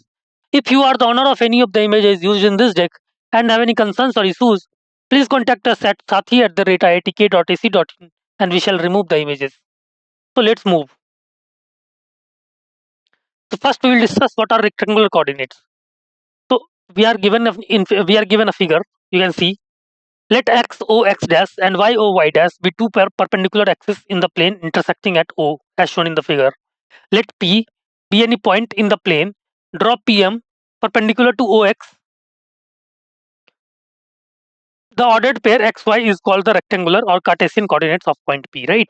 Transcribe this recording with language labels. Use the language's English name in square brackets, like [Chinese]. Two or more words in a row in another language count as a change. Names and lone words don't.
[English] If you are the owner of any of the images used in this deck and have any concerns or issues, please contact us at sathi@iitk.ac.in and we shall remove the images. So let's move. So first we will discuss what are rectangular coordinates. So we are given a figure. You can see let x o x dash and y o y dash be two perpendicular axes in the plane intersecting at O as shown in the figure. Let P be any point in the plane. Draw PM perpendicular to OX. The ordered pair xy is called the rectangular or Cartesian coordinates of point P, right?